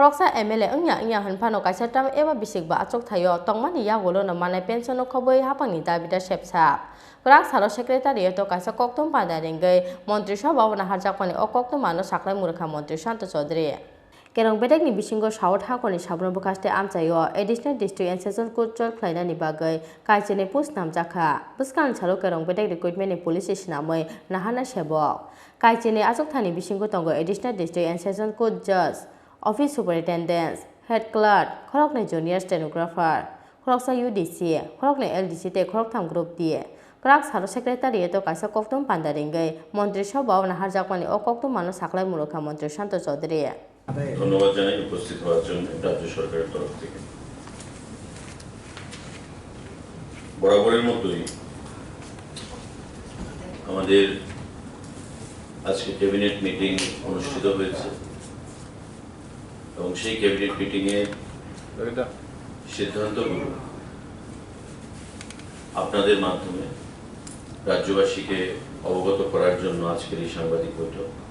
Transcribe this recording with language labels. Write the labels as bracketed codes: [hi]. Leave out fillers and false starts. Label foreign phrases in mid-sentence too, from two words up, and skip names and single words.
[trp] Khoroksa MLA ungya hanphano kaisatam eba bisikba achok thayo tongmani yagolo na manai pension khoboi hapangni dabida sepsa Krak salo secretary to kaisa koktum padaringai Montri Sabha na harjakpani okoktum mano saklai murkha Montri Shanto Chaudhary Kerong bedek ni bisingo South Hakoni sabno bukaste amchayo [en] additional district and session [trp] court chol khlaina ni bagai kaisene post namjakha buskan chalo kerong bedek recruitment ni [en] police station [trp] amoi nahana sebok kaisene achok thani bisingo tongo [en] additional district and session court judge office superintendent head clerk [trp] khorokne [en] junior stenographer [trp] khoroksa UDC khorokne LDC te khoroktham group die Krak salo secretary to kaisa koktum pandaringai Montri Sabha na harjakpani okoktum mano saklai murkha Montri Shanto Chaudhary [bn] ধন্যবাদ জানাই উপস্থিত হওয়ার জন্য রাজ্য সরকারের তরফ থেকে বরাবরের মতোই আমাদের আজকে [en] cabinet meeting [bn] অনুষ্ঠিত হয়েছে এবং সেই [en] cabinet meeting [bn] এ সিদ্ধান্তগুলো আপনাদের মাধ্যমে রাজ্যবাসীকে অবগত করার জন্য আজকের এই সাংবাদিক বৈঠক